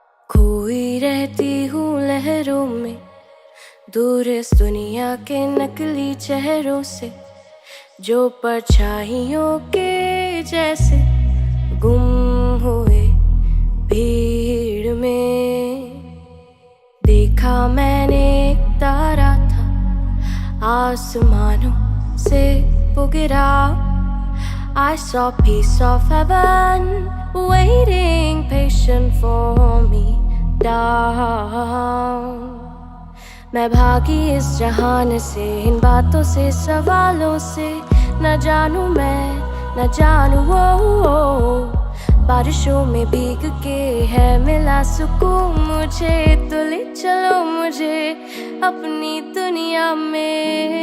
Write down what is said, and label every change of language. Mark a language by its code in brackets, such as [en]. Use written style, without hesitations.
[hi] खोई रहती हूँ लहरों में, दूर इस दुनिया के नकली चेहरों से, जो परछाइयों के जैसे गुम हुए भीड़ में। देखा मैंने एक तारा था आसमानों से वो गिरा। [en] I saw piece of heaven waiting patient for me down. [hi] मैं भागी इस जहान से, इन बातों से, सवालों से, न जानूं मैं, न जानूं वो। बारिशों में भीग के है मिला सुकून मुझे, तो ले चलो मुझे अपनी दुनिया में।